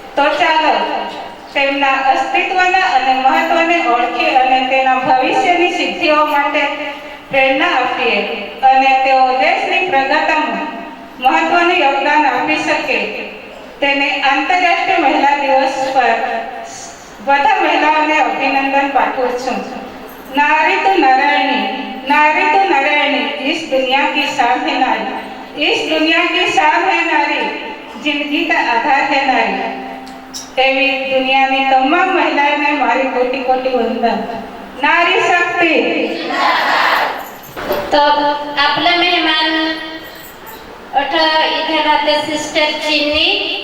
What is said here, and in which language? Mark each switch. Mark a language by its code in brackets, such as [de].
[gu] તો ચાલો તેમના અસ્તિત્વના અને મહત્વને ઓળખી અને તેના ભવિષ્યની સિદ્ધિઓ માટે પ્રેરણા આપીએ અને તેઓ દેશની પ્રગતિમાં મહત્વનું યોગદાન આપી શકે. તેને આંતરરાષ્ટ્રીય મહિલા દિવસ પર બધા મહિલાઓને અભિનંદન પાઠવું છું. [hi] नारी तो नारायणी, नारी तो नारायणी, इस दुनिया की शान है नारी, इस दुनिया की शान है नारी, जिंदगी का आधार है नारी. [gu] एवी दुनियाની તમામ મહિલાઓને મારી કોટી કોટી વંદન. [hi] नारी शक्ति. [mr] तो आपले मेहमान इथे राहते सिस्टर चिन्नी.